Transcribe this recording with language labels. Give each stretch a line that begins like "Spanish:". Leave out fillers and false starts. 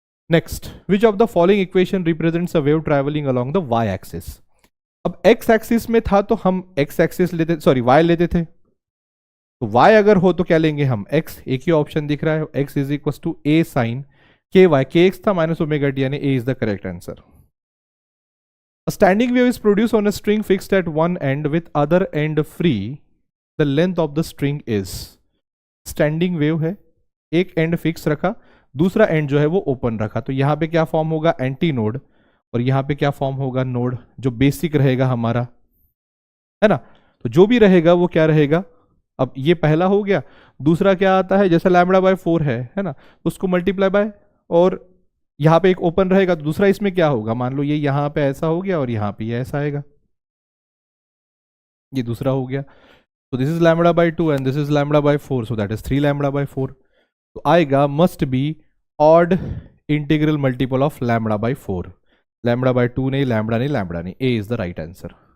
English: Next, which of the following equation represents a wave travelling along the y axis.
Hindi: अब x axis में था तो हम x axis लेते, सॉरी वाई लेते थे, तो वाई अगर हो तो क्या लेंगे हम एक्स, एक ही ऑप्शन दिख रहा है, x is equal to A sign के वाई, के एक्स था माइनस ओमेगा टी, यानी
English: A is the correct answer. A standing wave is produced on a string fixed at one end with other end free. The length of the string is.
Hindi: Standing wave है, एक and fix रखा, दूसरा and जो है वो open रखा, तो यहां पे क्या फॉर्म होगा, एंटी नोड, और यहां पे क्या फॉर्म होगा, नोड, जो बेसिक रहेगा हमारा, है ना। तो जो भी रहेगा वो क्या रहेगा, अब ये पहला हो गया, दूसरा क्या आता है, जैसे लैम्बडा बाय 4 है ना, उसको मल्टीप्लाई बाय, और यहां पे एक ओपन रहेगा, तो दूसरा इसमें क्या होगा, मान लो ये यहां पे ऐसा हो गया और यहां पे ये ऐसा आएगा, ये दूसरा हो गया, तो
English: this is lambda by 2 and this is lambda by 4,
Hindi: so that is 3 lambda bye 4, तो आएगा
English: must be odd integral multiple of lambda by 4,
Hindi: lambda bye 2 नहीं, लैम्बडा नहीं, लैम्बडा नहीं,
English: A is the right answer.